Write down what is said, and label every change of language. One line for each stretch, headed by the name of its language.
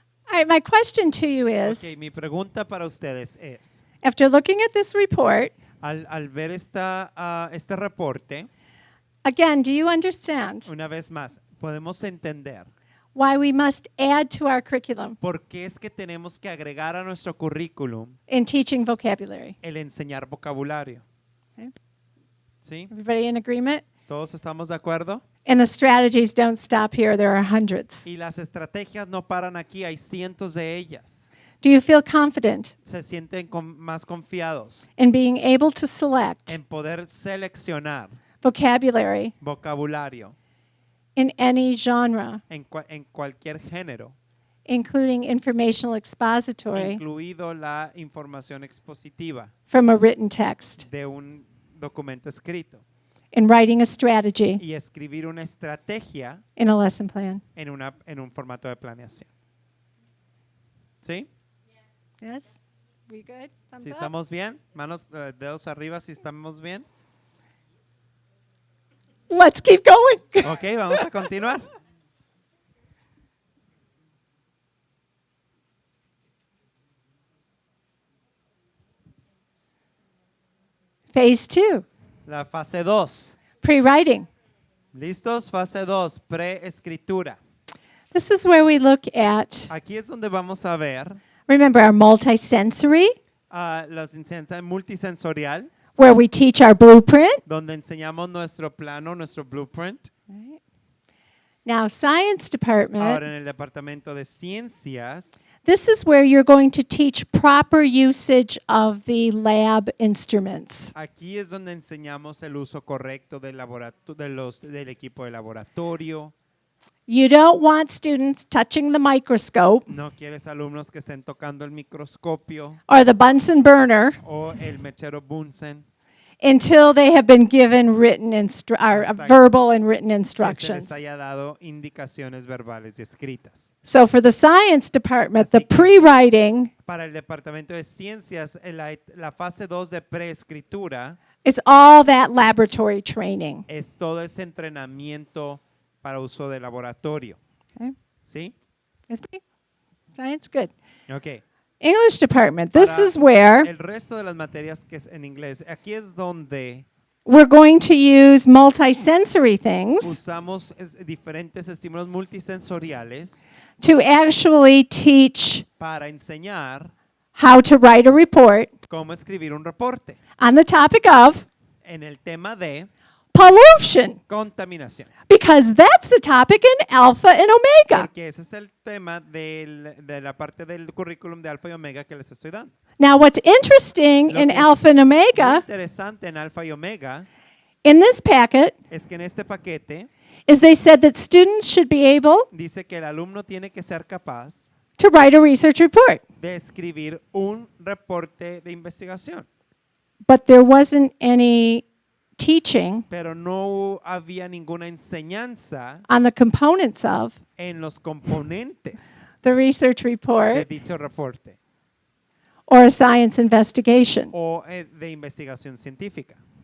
English: All right, my question to you is,
Spanish: Ok, mi pregunta para ustedes es,
English: after looking at this report,
Spanish: al ver este reporte,
English: again, do you understand
Spanish: una vez más, podemos entender
English: why we must add to our curriculum
Spanish: por qué es que tenemos que agregar a nuestro currículum
English: in teaching vocabulary?
Spanish: el enseñar vocabulario.
English: Okay.
Spanish: ¿Sí?
English: Everybody in agreement?
Spanish: ¿Todos estamos de acuerdo?
English: And the strategies don't stop here. There are hundreds.
Spanish: Y las estrategias no paran aquí, hay cientos de ellas.
English: Do you feel confident
Spanish: Se sienten más confiados
English: in being able to select
Spanish: en poder seleccionar
English: vocabulary
Spanish: vocabulario
English: in any genre,
Spanish: en cualquier género,
English: including informational expository
Spanish: incluido la información expositiva
English: from a written text,
Spanish: de un documento escrito,
English: in writing a strategy
Spanish: y escribir una estrategia
English: in a lesson plan.
Spanish: en un formato de planeación. ¿Sí?
English: Yes? We good? Thumbs
Spanish: ¿Sí
English: up?
Spanish: estamos bien? Manos, dedos arriba, si estamos bien.
English: Let's keep going.
Spanish: Ok, vamos a continuar.
English: Phase 2,
Spanish: La fase 2.
English: pre-writing.
Spanish: ¿Listos? Fase 2, preescritura.
English: This is where we look at,
Spanish: Aquí es donde vamos a ver
English: remember, our multisensory,
Spanish: las enseñanzas multisensorial,
English: where we teach our blueprint.
Spanish: donde enseñamos nuestro plano, nuestro blueprint.
English: Now, science department,
Spanish: Ahora en el departamento de ciencias,
English: this is where you're going to teach proper usage of the lab instruments.
Spanish: aquí es donde enseñamos el uso correcto del del equipo de laboratorio.
English: You don't want students touching the microscope
Spanish: No quieres alumnos que estén tocando el microscopio
English: or the Bunsen burner
Spanish: o el mechero Bunsen,
English: until they have been given written
Spanish: Hasta
English: verbal and written
Spanish: que se
English: instructions.
Spanish: les haya dado indicaciones verbales y escritas.
English: So for the science department,
Spanish: Así
English: the
Spanish: que-
English: pre-writing
Spanish: Para el departamento de ciencias, la fase 2 de preescritura
English: is all that laboratory training.
Spanish: es todo ese entrenamiento para uso de laboratorio.
English: Okay.
Spanish: ¿Sí?
English: With me? Science, good.
Spanish: Ok.
English: English department, this
Spanish: Para
English: is where
Spanish: el resto de las materias que es en inglés, aquí es donde
English: we're going to use multisensory things
Spanish: usamos diferentes estímulos multisensoriales
English: to actually teach
Spanish: para enseñar
English: how to write a report
Spanish: cómo escribir un reporte
English: on the topic of
Spanish: en el tema de
English: pollution,
Spanish: contaminación.
English: because that's the topic in Alpha and Omega.
Spanish: Porque ese es el tema de la parte del currículum de Alfa y Omega que les estoy dando.
English: Now, what's interesting
Spanish: Lo que es
English: Alpha and
Spanish: Muy
English: Omega
Spanish: interesante en Alfa y Omega
English: in this packet
Spanish: es que en este paquete
English: is they said that students should be able
Spanish: dice que el alumno tiene que ser capaz
English: to write a research report,
Spanish: de escribir un reporte de investigación,
English: but there wasn't any teaching
Spanish: pero no había ninguna enseñanza
English: on the components of
Spanish: en los componentes
English: the research
Spanish: de
English: report
Spanish: dicho reporte
English: or a science investigation.
Spanish: o de investigación científica.